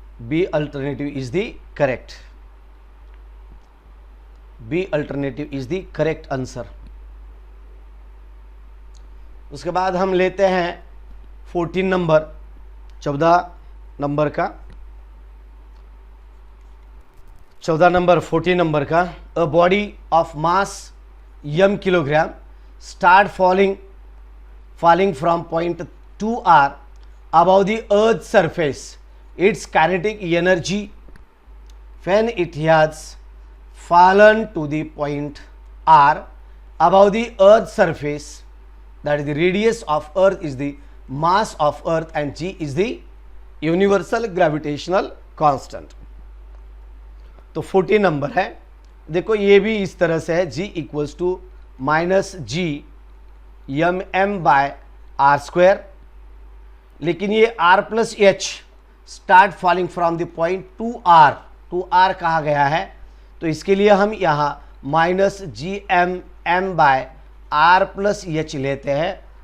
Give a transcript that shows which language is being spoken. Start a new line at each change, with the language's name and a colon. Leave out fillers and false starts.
English: B alternative is the correct, B alternative is the correct answer.
Hindi: उसके बाद हम लेते हैं 14 नंबर, 14 नंबर का, 14 नंबर 14 नंबर का।
English: A body of mass m kilogram start falling from point 2r above the earth surface, its kinetic energy when it has fallen to the point r above the earth surface, that is the radius of earth is the mass of earth and g is the universal gravitational constant।
Hindi: तो 14 number है, देखो ये भी इस तरह से है, g equals to minus G M M bye are square, लेकिन ये r plus H
English: start falling from the point two R
Hindi: कहा गया है, तो इसके लिए हम यहाँ minus G M M bye are plus H लेते हैं।